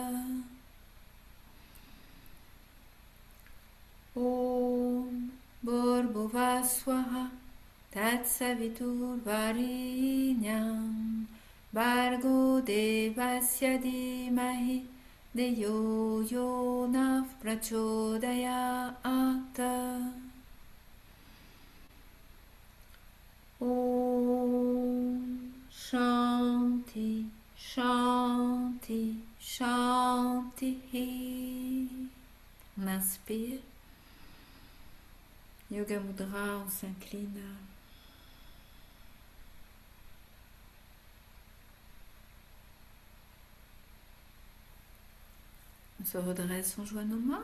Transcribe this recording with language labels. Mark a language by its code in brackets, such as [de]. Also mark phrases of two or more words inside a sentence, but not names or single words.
[sa] Om Bhurbhuvaswaha Tatsavitur Varinyam Bhargo Devasya Dhimahi Deyo Yona Prachodayat. Om Shanti Shanti Shanti. [fr] On inspire. [sa] Yoga Mudra, [fr] on s'incline. On se redresse, on joint nos mains.